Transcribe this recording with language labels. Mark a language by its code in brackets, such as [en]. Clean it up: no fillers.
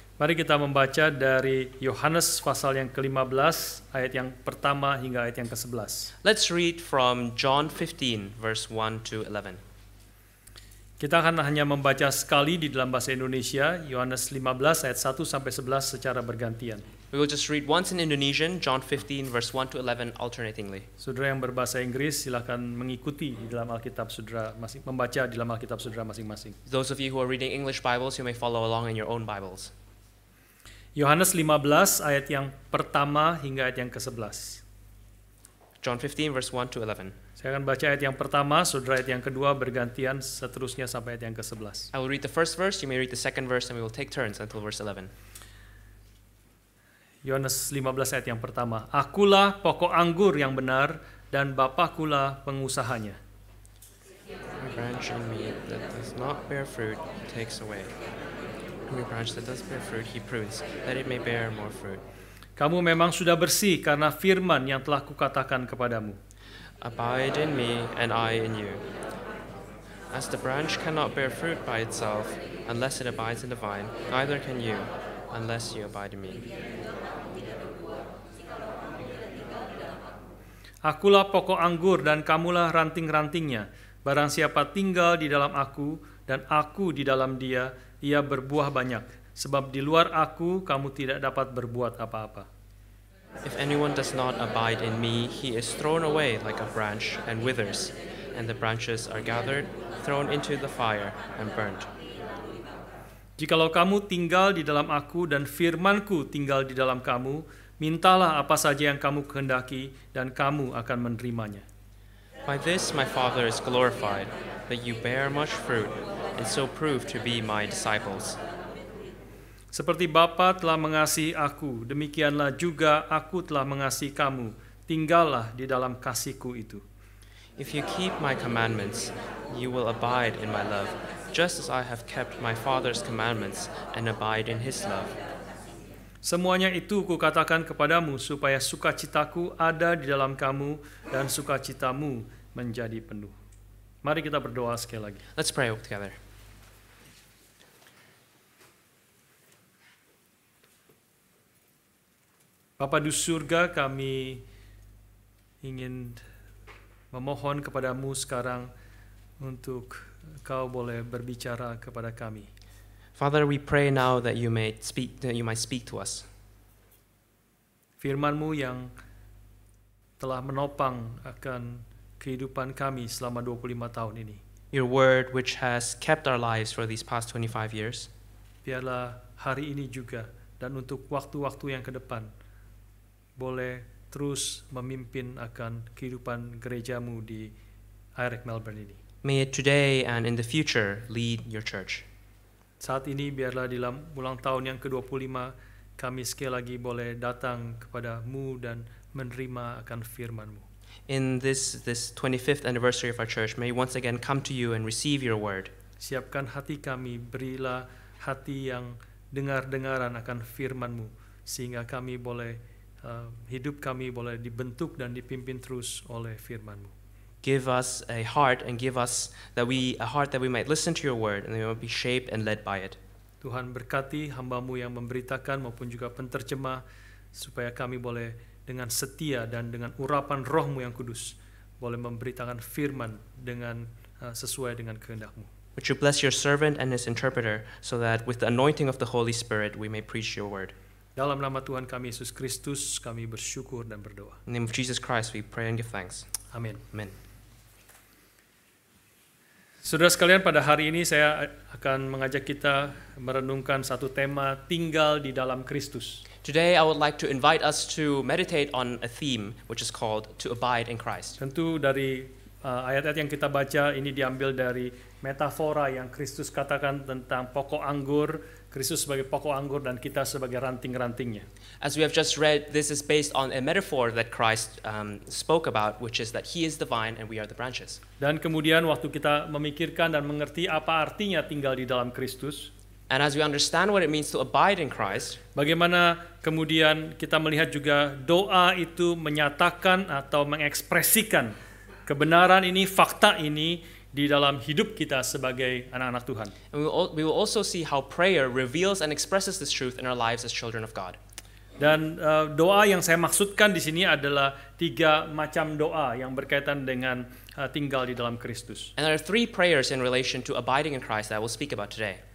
[id] Mari kita membaca dari Yohanes pasal yang ke-15 ayat yang pertama hingga ayat yang ke-11. [en] Let's read from John 15, verse 1 to 11. [id] Kita akan hanya membaca sekali di dalam bahasa Indonesia, Yohanes 15 ayat 1 sampai 11 secara bergantian. [en] We will just read once in Indonesian, John 15, verse 1 to 11, alternatingly. [id] Saudara yang berbahasa Inggris, silakan mengikuti di dalam Alkitab saudara membaca di dalam Alkitab saudara masing-masing. [en] Those of you who are reading English Bibles, you may follow along in your own Bibles. [id] Yohanes 15 ayat yang pertama hingga ayat yang ke-11. [en] John 15, verse 1 to 11. [id] Saya akan baca ayat yang pertama, saudara ayat yang kedua bergantian seterusnya sampai ayat yang ke-11. [en] I will read the first verse, you may read the second verse, and we will take turns until verse 11. [id] Yohanes 15 ayat yang pertama. Akulah pokok anggur yang benar dan Bapakulah pengusahanya. [en] Every branch in me that does not bear fruit, he takes away. Every branch that does bear fruit, he prunes, that it may bear more fruit. [id] Kamu memang sudah bersih karena firman yang telah kukatakan kepadamu. [en] Abide in me, and I in you. As the branch cannot bear fruit by itself, unless it abides in the vine, neither can you, unless you abide in me. [id] Akulah pokok anggur dan kamulah ranting-rantingnya. Barang siapa tinggal di dalam aku dan aku di dalam dia, ia berbuah banyak. Sebab di luar aku, kamu tidak dapat berbuat apa-apa. [en] If anyone does not abide in me, he is thrown away like a branch and withers, and the branches are gathered, thrown into the fire, and burnt. [id] Jikalau kamu tinggal di dalam aku dan firmanku tinggal di dalam kamu, mintalah apa saja yang kamu kehendaki dan kamu akan menerimanya. [en] By this my Father is glorified, that you bear much fruit, and so prove to be my disciples. [id] Seperti Bapa telah mengasihi aku, demikianlah juga aku telah mengasihi kamu. Tinggallah di dalam kasihku itu. [en] If you keep my commandments, you will abide in my love, just as I have kept my Father's commandments and abide in his love. [id] Semuanya itu kukatakan kepadamu supaya sukacitaku ada di dalam kamu dan sukacitamu menjadi penuh. Mari kita berdoa sekali lagi. [en] Let's pray together. [id] Bapa di surga, kami ingin memohon kepadamu sekarang untuk Kau boleh berbicara kepada kami. [en] Father, we pray now that you might speak to us. [id] Firman-Mu yang telah menopang akan kehidupan kami selama 25 tahun ini. [en] Your word which has kept our lives for these past 25 years. [id] Biarlah hari ini juga dan untuk waktu-waktu yang ke depan boleh terus memimpin akan kehidupan gerejamu di IREC Melbourne ini. [en] May it today and in the future lead your church. [id] Saat ini biarlah di dalam ulang tahun yang ke-25 kami sekali lagi boleh datang kepadamu dan menerima akan firman-Mu. [en] In this 25th anniversary of our church, may we once again come to you and receive your word. [id] Siapkan hati kami, berilah hati yang dengar-dengaran akan firman-Mu sehingga kami boleh hidup kami boleh dibentuk dan dipimpin terus oleh firman-Mu. [en] Give us a heart and give us a heart that we might listen to your word and we might be shaped and led by it. [id] Tuhan berkati hamba-Mu yang memberitakan maupun juga penterjemah supaya kami boleh dengan setia dan dengan urapan Roh-Mu yang kudus boleh memberitakan firman dengan sesuai dengan kehendak-Mu. [en] Would you bless your servant and his interpreter so that with the anointing of the Holy Spirit we may preach your word. [id] Dalam nama Tuhan kami Yesus Kristus kami bersyukur dan berdoa. [en] In the name of Jesus Christ we pray and give thanks. [id] Amin. [en] Amen. [id] Saudara sekalian, pada hari ini saya akan mengajak kita merenungkan satu tema, tinggal di dalam Kristus. [en] Today I would like to invite us to meditate on a theme which is called to abide in Christ. [id] Tentu dari ayat-ayat yang kita baca ini diambil dari metafora yang Kristus katakan tentang pokok anggur, Kristus sebagai pokok anggur dan kita sebagai ranting-rantingnya. [en] As we have just read, this is based on a metaphor that Christ spoke about, which is that he is the vine and we are the branches. [id] Dan kemudian waktu kita memikirkan dan mengerti apa artinya tinggal di dalam Kristus, [en] and as we understand what it means to abide in Christ, [id] bagaimana kemudian kita melihat juga doa itu menyatakan atau mengekspresikan kebenaran ini, fakta ini di dalam hidup kita sebagai anak-anak Tuhan. [en] And we will also see how prayer reveals and expresses this truth in our lives as children of God. [id] Dan doa yang saya maksudkan di sini adalah 3 macam doa yang berkaitan dengan tinggal di dalam Kristus. [en] And there are 3 prayers in relation to abiding in Christ that I will speak about today.